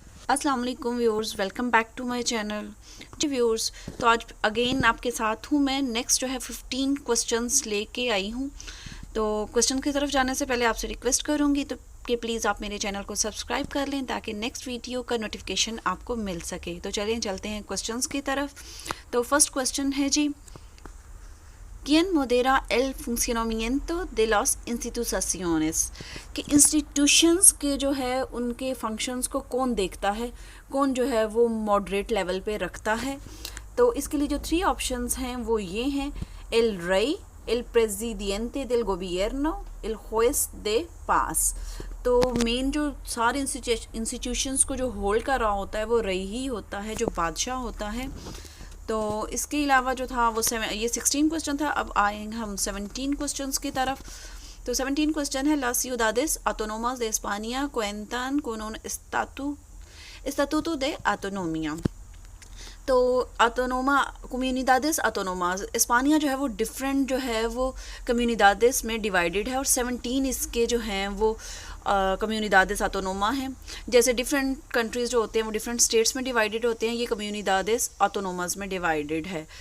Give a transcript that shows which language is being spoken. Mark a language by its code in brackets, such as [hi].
[hi] अस्सलाम वालेकुम viewers, welcome back to my channel. Ji viewers, तो आज अगेन आपके साथ हूँ मैं। नेक्स्ट जो है 15 क्वेश्चंस लेके आई हूँ। तो क्वेश्चन की तरफ जाने से पहले आपसे रिक्वेस्ट करूँगी तो कि प्लीज़ आप मेरे चैनल को सब्सक्राइब कर लें ताकि नेक्स्ट वीडियो का नोटिफिकेशन आपको मिल सके। तो चलिए चलते हैं क्वेश्चंस की तरफ। तो फर्स्ट क्वेश्चन है जी, [es] ¿Quién modera el funcionamiento de las instituciones? [hi] कि इंस्टीट्यूशंस के जो है उनके फंक्शंस को कौन देखता है, कौन जो है वो मॉडरेट लेवल पे रखता है। तो इसके लिए जो 3 ऑप्शंस हैं वो ये हैं: [es] el rey, el presidente del gobierno, el juez de paz। [hi] तो मेन जो सारे इंस्टीट्यूशंस को जो होल्ड कर रहा होता है वो रई ही होता है, जो बादशाह होता है। तो इसके अलावा जो था वो ये 16 क्वेश्चन था। अब आएंगे हम 17 क्वेश्चंस की तरफ। तो 17 क्वेश्चन है: [es] Las ciudades autónomas de España cuentan con un estatuto de autonomía। [hi] तो ऑटोनोमा कम्युनिदादेस ऑटोनोमास स्पानिया जो है वो डिफरेंट जो है वो कम्युनिदादेस में डिवाइडेड है और 17 इसके जो हैं वो कम्युनिदादेस ऑटोनोमा हैं। जैसे डिफरेंट कंट्रीज़ जो होते हैं वो डिफरेंट स्टेट्स में डिवाइडेड होते हैं, ये कम्युनिदादेस ऑटोनोमास में डिवाइडेड है।